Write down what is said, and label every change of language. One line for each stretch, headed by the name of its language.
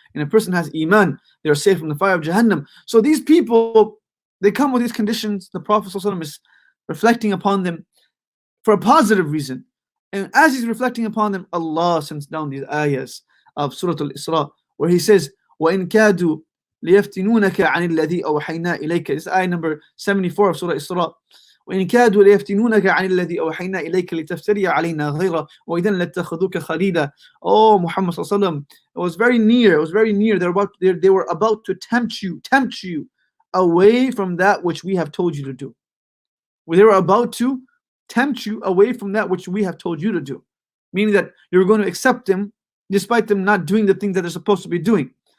English: And a person has iman, they are safe from the fire of Jahannam. So these people, they come with these conditions. The Prophet ﷺ is reflecting upon them for a positive reason. And as he's reflecting upon them, Allah sends down these ayahs of Surah Al-Isra, where he says,
Arabic: وَإِن كَادُوا لِيَفْتِنُونَكَ عَنِ الَّذِي أَوْحَيْنَا إِلَيْكَ.
English: This is ayah number 74 of Surah Al-Isra.
Arabic: وإن كادوا ليفتنونك عن الذي أوحينا إليك لتفتري علينا غيره وإذا لاتخذوك خليلا.
English: Oh Muhammad
Arabic: صلى الله عليه وسلم,
English: it was very near. They were about to tempt you away from that which we have told you to do. They were about to tempt you away from that which we have told you to do, meaning that you're going to accept them despite them not doing the things that they're supposed to be doing.